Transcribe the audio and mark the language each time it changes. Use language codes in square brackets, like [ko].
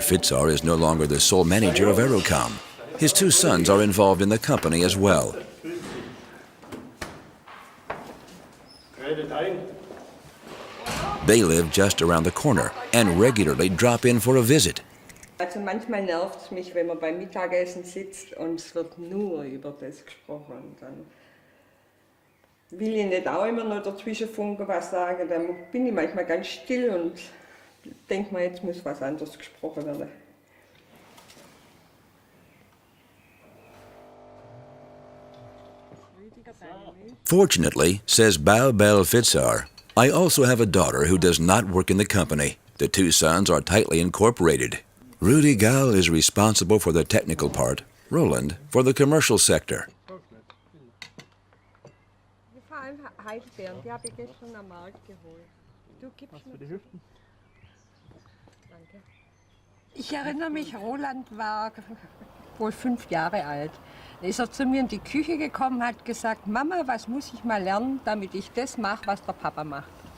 [en] Fitzar is no longer the sole manager of Aerocom. His 2 sons are involved in the company as well. They live just around the corner and regularly drop in for a visit. [de] Also manchmal nervt es mich, wenn man beim Mittagessen sitzt und es wird nur über das gesprochen. Dann will ich nicht auch immer noch dazwischen funken was sagen. Dann bin ich manchmal ganz still und denke mir, jetzt muss was anderes gesprochen werden. [en] Fortunately, says Barbel Fitzar, I also have a daughter who does not work in the company. The 2 sons are tightly incorporated. Rudi Gall is responsible for the technical part, Roland for the commercial sector. [de] Heidelbeeren, die habe ich gestern am Markt geholt. Du gibst mir die Hüften. Danke. Ich erinnere mich, Roland war wohl 5 Jahre alt. Da ist er zu mir in die Küche gekommen und hat gesagt, Mama, was muss ich mal lernen, damit ich das mache, was der Papa macht.